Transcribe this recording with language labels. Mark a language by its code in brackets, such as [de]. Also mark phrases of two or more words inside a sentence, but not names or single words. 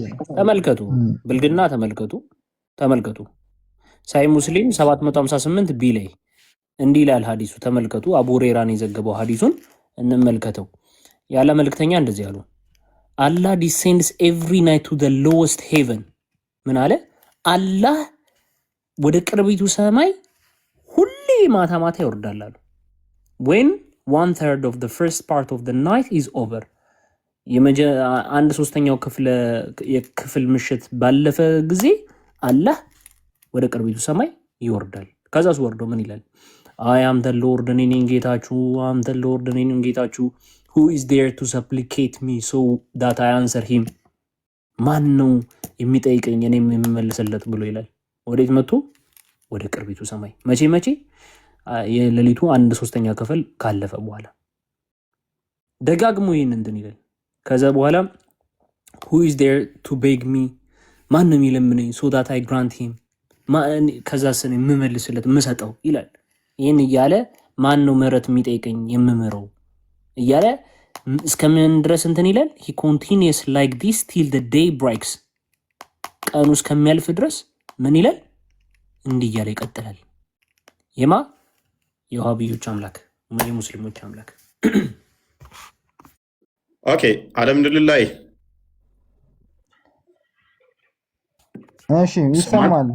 [am] ተመልከቱ። ብልግና ተመልከቱ። ሳይ ሙስሊም 758 ቢ ላይ እንዲህ ይላል ሐዲሱ። ተመልከቱ። አቡ ሁረይራን የዘገበው ሐዲሱን እንመልከተው። ያለ መልእክተኛ እንደዚህ ያሉ አላህ [en] descends every night to the lowest heaven። [am] ምን አለ? አላህ ወደ ቅርቢቱ ሰማይ ሁሌ ማታ ማታ ይወርዳል አሉ። [en] when 1/3 of the first part of the night is over፣ [am] 1/3 የክፍል ምሽት ባለፈ ጊዜ አላህ ወደ ቅርቢቱ ሰማይ ይወርዳል። ከዛስ ወርዶ ምን ይላል? [en] I am the Lord፣ [am] እኔ ነኝ ጌታችሁ። [en] who is there to supplicate me so that I answer him፣ [am] ማን ነው የሚጠይቀኝ እኔም የምመልስለት ብሎ ይላል። ወዴት መጥቶ? ወደ ቅርቢቱ ሰማይ። መቼ? የሌሊቱ 1/3 ክፍል ካለፈ በኋላ ደጋግሞ ይህን እንትን ይላል። ከዛ በኋላ [en] who is there to beg me፣ [am] ማን ነው የሚለምነኝ [en] so that I grant him፣ [am] ከዛ ስን የምመልስለት የምሰጠው ይላል። ይህን እያለ ማን ነው ምህረት የሚጠይቀኝ የምምረው እያለ እስከምን ድረስ እንትን ይላል። [en] he continues like this till the day breaks፣ [am] ቀኑ እስከሚያልፍ ድረስ ምን ይላል? እንዲህ እያለ ይቀጥላል። የዋሃብዮች አምላክ የሙስሊሞች አምላክ። ኦኬ [ar] الحمد لله። [am] እሺ ይሰማል።